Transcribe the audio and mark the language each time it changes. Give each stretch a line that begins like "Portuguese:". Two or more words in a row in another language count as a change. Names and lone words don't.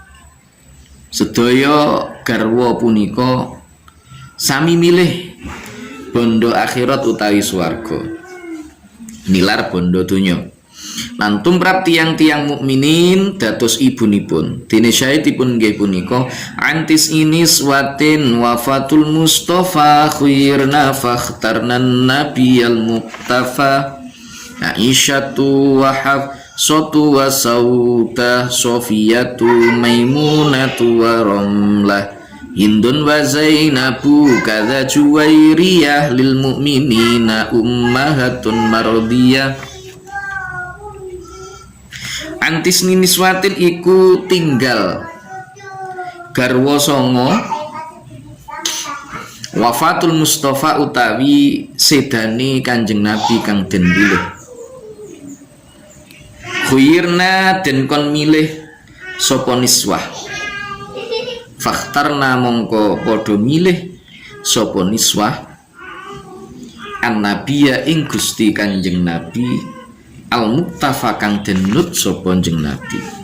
Javanese: Sedaya garwa punika sami milih bondo akhirat utawi swarga, nilar bondo donya. Lan tumrap tiang-tiang mukminin dados ibunipun. Dene syahidipun nggih punika
Arabic: عن تسع نسوة وفاة المصطفى خيرن فاخترن النبي المقتفى. عائشة وحفصة وسودة، صفية ميمونة ورملة، هند وزينب كذا جويرية، للمؤمنين أمهات مرضية. عن تسع نسوة
Javanese: iku tinggal garwa songo
Arabic: وفاة المصطفى
Javanese: utawi sedane Kanjeng Nabi kang den pilih. Khuirna den kon milih sapa niswah, fakhtarna mongko padha milih sapa niswah an-nabiyya ing Gusti Kanjeng Nabi al-muktafa kang denut sapa Kanjeng Nabi.